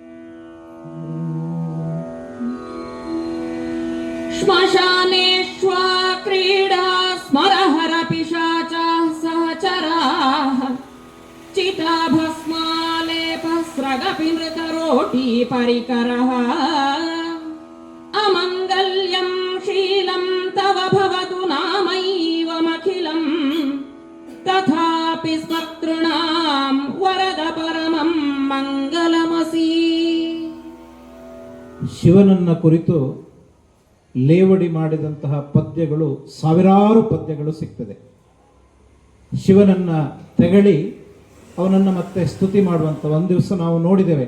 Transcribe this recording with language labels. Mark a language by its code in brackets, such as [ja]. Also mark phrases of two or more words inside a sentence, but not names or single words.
[sa] ಶ್ಮಶಾನೇಶ್ವಾ ಕ್ರೀಡಾ ಸ್ಮರಹರ ಪಿಶಾಚ ಸಹಚರಾಃ ಚಿತಾಭಸ್ಮಾಲೇಪ ಸ್ರಗಪಿ ನೃತರೋಟಿ ಪರಿಕರಃ ಅಮಂಗಲ್ಯಂ ಶೀಲಂ ತವ ಭವತು ನಾಮೈವಮಖಿಲಂ ತಥಾಪಿ ಸ್ಮತೃಣಾಂ ವರದ ಪರಮಂ ಮಂಗಲಮಸಿ. [kn] ಶಿವನನ್ನ ಕುರಿತು ಲೇವಡಿ ಮಾಡಿದಂತಹ ಪದ್ಯಗಳು, ಸಾವಿರಾರು ಪದ್ಯಗಳು ಸಿಗ್ತದೆ. ಶಿವನನ್ನ ತೆಗಳಿ ಅವನನ್ನು ಮತ್ತೆ ಸ್ತುತಿ ಮಾಡುವಂಥ ಒಂದು ದಿವಸ ನಾವು ನೋಡಿದ್ದೇವೆ.